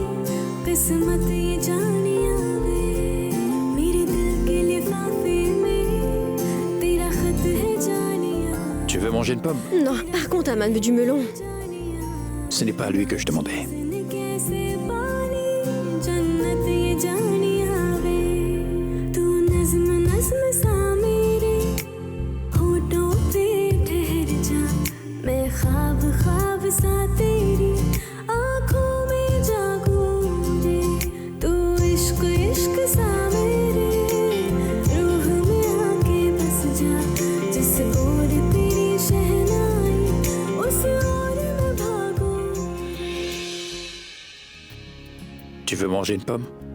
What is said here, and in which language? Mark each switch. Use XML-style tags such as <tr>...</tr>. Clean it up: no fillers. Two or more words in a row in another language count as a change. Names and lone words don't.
<hi>किस्मत ये जानिया वे मेरे दिल के लिफाफे में तेरा खत है जानिया.</hi> <fr>Tu veux manger une pomme? Non, par contre, Aman veut du melon. Ce n'est pas à lui que je demandais.</fr> <hi>कैसे पाली जन्नत ये जानिया वे रस्म सा मेरे होठों पे ठहर जा मैं ख्वाब ख्वाब सा तेरी आंखों में जागूं रे तू इश्क इश्क सा मेरे रूह में आके बस जा जिस ओर तेरी शहनाई उस ओर मैं भागूं</hi> <fr>Tu veux manger une pomme?</fr>